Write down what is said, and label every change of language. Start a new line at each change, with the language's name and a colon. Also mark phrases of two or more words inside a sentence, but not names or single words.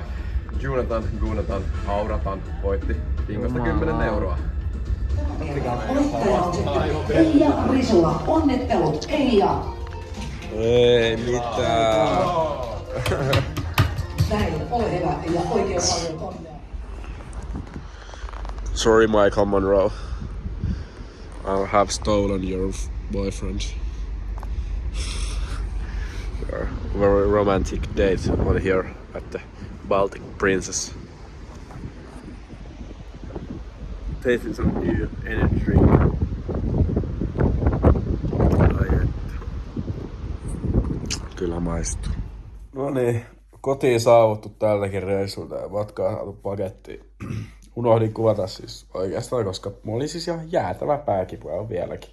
Finnish: Guunatan, auratan, voitti Pingosta 10 euroa. Eija Risula, onnittelut Eija! Ei mitään. Näin, ole hyvä ja oikein paljon onnea.
English: Sorry, Michael Monroe. I have stolen your boyfriend. Very romantic date on here at the Baltic Princess. Tasting some new energy drink.
Finnish: Kyllä maistuu. No niin, kotiin saavuttu tälläkin reissulta ja matkaa saatu pakettiin. Unohdin kuvata siis oikeastaan, koska mulla oli siis ihan jäätävä pääkipu ja vieläkin.